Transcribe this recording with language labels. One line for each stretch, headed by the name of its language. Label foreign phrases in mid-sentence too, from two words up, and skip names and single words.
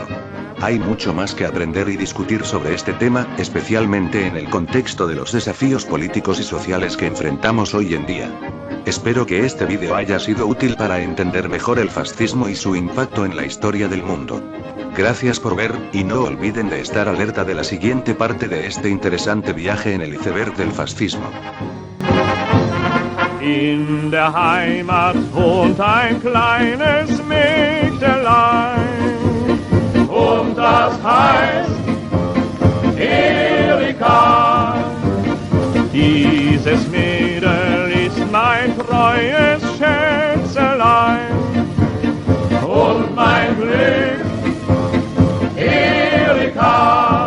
Spanish: Hay mucho más que aprender y discutir sobre este tema, especialmente en el contexto de los desafíos políticos y sociales que enfrentamos hoy en día. Espero que este vídeo haya sido útil para entender mejor el fascismo y su impacto en la historia del mundo. Gracias por ver, y no olviden de estar alerta de la siguiente parte de este interesante viaje en el iceberg del fascismo.
German: In der Heimat wohnt ein kleines Mägdelein, und das heißt Erika. Dieses Mädel ist mein treues Schätzelein und mein Glück, Erika.